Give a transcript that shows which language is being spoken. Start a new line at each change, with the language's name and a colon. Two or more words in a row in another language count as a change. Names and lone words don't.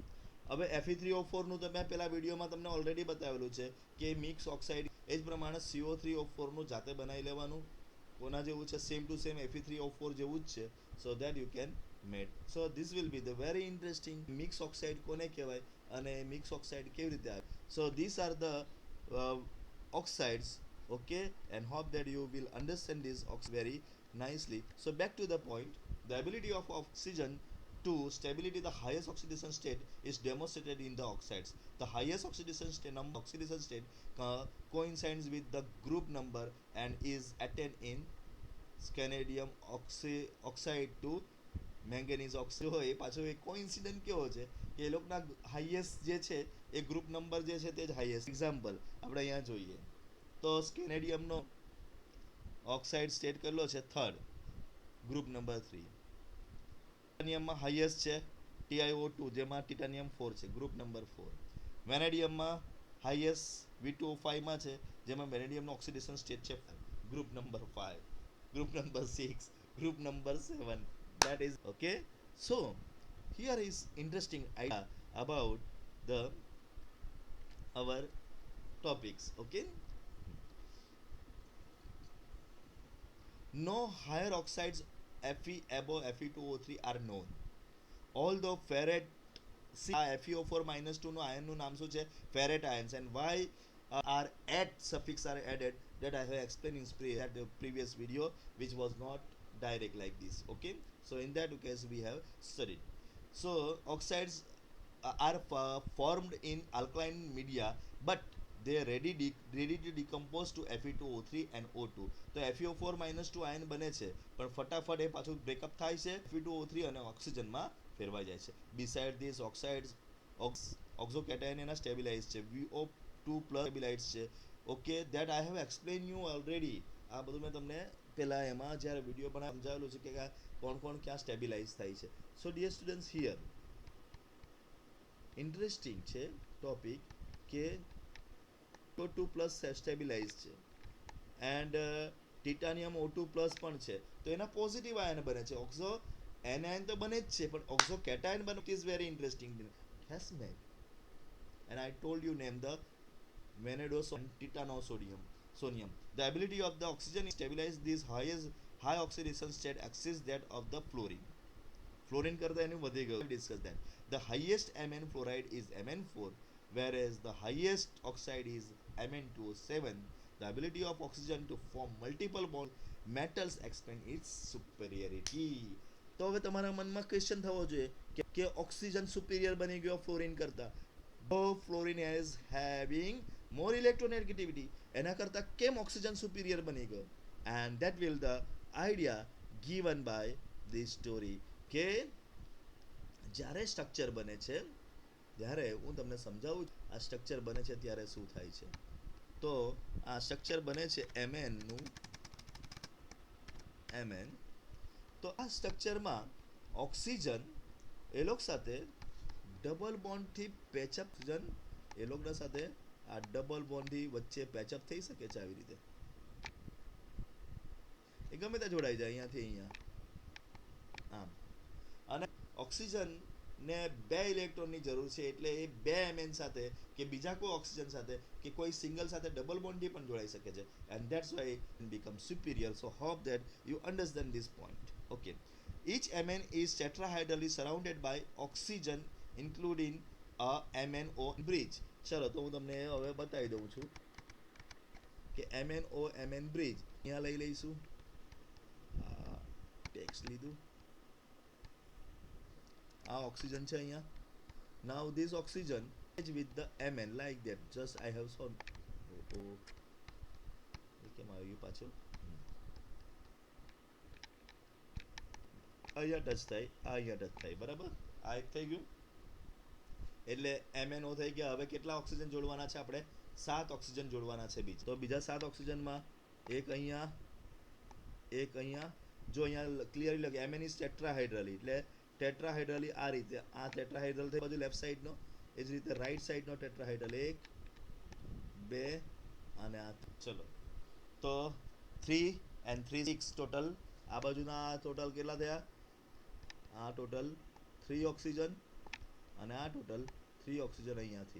Gujarati: હવે Fe3O4 નું તો મેં પેલા વિડીયોમાં તમને ઓલરેડી બતાવેલું છે કે
English: mix oxide
Gujarati: એ જ પ્રમાણે CO3O4 નું જાતે બનાવી લેવાનું. કોના જેવું છે?
English: same to same
Gujarati: Fe3O4 જેવું જ છે.
English: So that you can made. So this will be the very interesting. mix oxide
Gujarati: કોને કહેવાય અને
English: mix oxide
Gujarati: કેવી રીતે આવે?
English: So this are the oxides, okay, and hope that you will understand this very nicely. So back to the point, the ability of oxygen to stability the highest oxidation state is demonstrated in the oxides. The highest oxidation state coincides with the group number and is attained in scandium oxide to manganese oxide હોય.
Gujarati: એ પાછો એક કોઇન્સિડન્ટ કેવો છે કે એ લોકોના હાઈએસ્ટ જે છે એ
English: group number
Gujarati: જે છે તે જ હાઈએસ્ટ. એક્ઝામ્પલ આપણે અહીંયા જોઈએ તો સ્કેનેડિયમનો
English: oxide state
Gujarati: કરેલો છે થર્ડ,
English: group number
Gujarati: 3. ટાઇટેનિયમમાં હાઈએસ્ટ છે TiO2 જેમાં ટાઇટેનિયમ 4 છે,
English: group number
Gujarati: 4. વેનેડિયમમાં હાઈએસ્ટ V2O5 માં છે જેમાં વેનેડિયમનો
English: oxidation state
Gujarati: છે
English: group number
Gujarati: 5,
English: group number
Gujarati: 6,
English: group number
Gujarati: 7.
English: That is okay. So here is interesting idea about the our topics. Okay, no higher oxides Fe above Fe2O3 are known, although ferret FeO4 minus 2
Gujarati: નો આયનનું નામ શું છે?
English: ferret ions. And why are at suffix are added, that I have explained in the previous video, which was not direct like this. Okay, so in that case we have studied. So oxides are formed in alkaline media, but they are ready to decompose to Fe2O3 and O2.
Gujarati: તો FeO4 minus 2 આયન બને છે પણ ફટાફટ એ પાછું બ્રેકઅપ થાય છે Fe2O3 અને ઓક્સિજનમાં ફેરવાઈ જાય છે.
English: beside this oxides oxocation
Gujarati: એના સ્ટેબિલાઇઝ છે, VO2 પ્લસ સ્ટેબિલાઇઝ છે.
English: Okay, that I have explain you already.
Gujarati: આ બધું મેં તમને પહેલા એમાં જ્યારે વિડીયો બનાવ સમજાવેલું છે કે કોણ ક્યાં સ્ટેબિલાઇઝ થાય છે.
English: So dear students, here interesting
Gujarati: છે ટોપિક કે O2 પ્લસ સ્ટેબિલાઇઝ છે એન્ડ ટિટાનિયમ O2 પ્લસ પણ છે તો એના પોઝિટિવ આયન બને છે.
English: oxo anion
Gujarati: તો બને જ છે પણ
English: oxo cation
Gujarati: બને
English: is very interesting. હેસ મેન and I told you name the vanadosodium and titanosodium. The ability of the oxygen to stabilize this high oxidation state exceeds that of the fluorine.
Gujarati: Fluorine કરતા એનું વધી ગયું.
English: Discuss that. The highest Mn fluoride is Mn4, whereas the highest oxide is Mn2O7. The ability of oxygen to form multiple bond metals explain its superiority.
Gujarati: તો હવે તમારા મનમાં ક્વેશ્ચન થવો જોઈએ કે ઓક્સિજન સુપીરિયર બની ગયો ફ્લોરિન કરતા.
English: Fluorine is having more electronegativity.
Gujarati: એના કરતા કેમ ઓક્સિજન સુપીરિયર બની ગયો?
English: And that will the idea given by this story
Gujarati: કે જ્યારે સ્ટ્રક્ચર બને છે ત્યારે હું તમને સમજાવું આ સ્ટ્રક્ચર બને છે ત્યારે શું થાય છે. તો આ સ્ટ્રક્ચર બને છે Mn નું Mn. તો આ સ્ટ્રક્ચરમાં ઓક્સિજન એલોક સાથે ડબલ બોન્ડથી પેચઅપ એલોકના સાથે આ ડબલ બોન્ડથી વચ્ચે પેચઅપ થઈ શકે છે આવી રીતે. એ ગમે ત્યાં જોડાઈ જાય અહીંયાથી અહીંયા આમ. અને ઓક્સિજન ને 2 ઇલેક્ટ્રોનની જરૂર છે એટલે એ 2 Mn સાથે કે બીજા કોઈ ઓક્સિજન સાથે કે કોઈ સિંગલ સાથે ડબલ બોન્ડથી પણ જોડાઈ શકે છે.
English: And that's why it becomes superior. So hope that you understand this point. Okay. Each Mn is tetrahedrally surrounded by oxygen including a MnO bridge.
Gujarati: ચલો તો હું તમને હવે બતાવી દઉં છું કે MnO Mn bridge અહીંયા લઈ લઈશું. ટેક્સ્ટ લીધું. આ ઓક્સિજન છે અહીંયા.
English: Now this oxygen is with the Mn like that. Just I have shown.
Gujarati: કેમ આવ્યું પાછું? અહીંયા ટચ થાય, અહીંયા ટચ થાય, બરાબર? આ એક થઈ ગયું. એટલે MnO થઈ ગયા. હવે કેટલા ઓક્સિજન જોડવાના છે આપણે? 7 ઓક્સિજન જોડવાના છે બીજા. તો બીજા 7 ઓક્સિજનમાં એક અહીંયા, એક અહીંયા. જો અહીંયા ક્લિયરલી લખે
English: Mn is tetrahedrally
Gujarati: એટલે ટેટ્રાહાઇડ્રલી આ રીતે. આ ટેટ્રાહાઇડ્રલ થઈ બાજુ લેફ્ટ સાઈડનો, એ જ રીતે રાઈટ સાઈડનો ટેટ્રાહાઇડ્રલ 1 2 અને આ. ચલો તો 3 and 3 6 ટોટલ. આ બાજુના ટોટલ કેટલા થયા? આ ટોટલ 3 ઓક્સિજન અને આ ટોટલ 3 ઓક્સિજન અહીંયાથી.